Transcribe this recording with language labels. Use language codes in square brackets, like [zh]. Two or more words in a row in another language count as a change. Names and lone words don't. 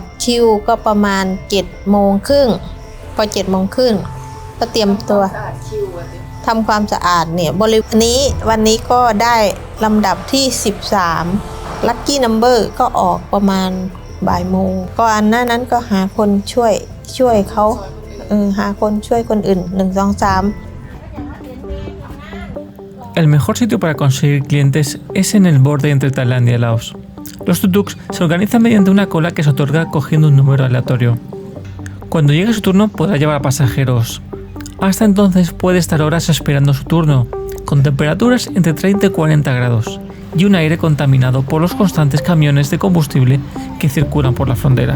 [th] ชิวก็ประมาณ 7:30 พอ 7:30 ก็เตรียมตัวทำความสะอาดเนี่ยบริเวณนี้วันนี้ก็ได้ลำดับที่13 [en] Lucky Number [th] ก็ออกประมาณบ่ายโมงก็อันหน้านั้นก็หาคนช่วยเขาหาคนช่วยคนอื่น1 2 3 [es] El mejor sitio para conseguir clientes es en el borde entre Tailandia y Laos. Los tuk-tuks se organizan mediante una cola que se otorga cogiendo un número aleatorio. Cuando llegue su turno podrá llevar a pasajeros. Hasta entonces puede estar horas esperando su turno, con temperaturas entre 30 y 40 grados y un aire contaminado por los constantes camiones de combustible que circulan por la frontera.